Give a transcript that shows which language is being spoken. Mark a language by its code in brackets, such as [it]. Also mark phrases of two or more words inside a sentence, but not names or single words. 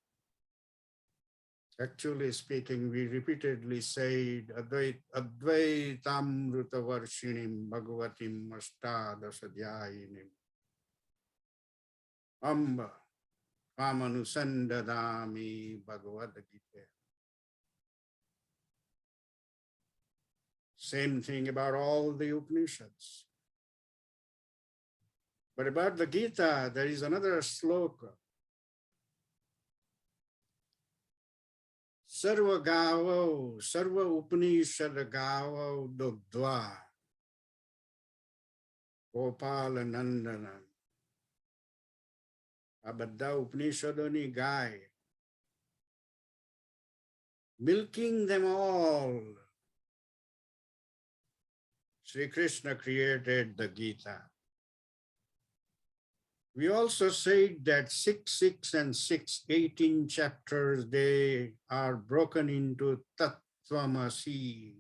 [en] Actually speaking, we repeatedly said [sa] अद्वैतम् ऋतवर्षिणीम् भगवतीम् अष्टादशाध्यायिनीम् अम्ब कामनुसन्दधामि भगवद् गीता. [en] Same thing about all the Upanishads. But about the Gita, there is another sloka. [sa] सर्व गावो, सर्व उपनिषद् गावो दुग्ध्वा, गोपाल नन्दन. [gu] આ બધા ઉપનિષદોની ગાય, [en] milking them all. Sri Krishna created the Gita. We also said that 6, and 6, 18 chapters, they are broken into Tattvamasi.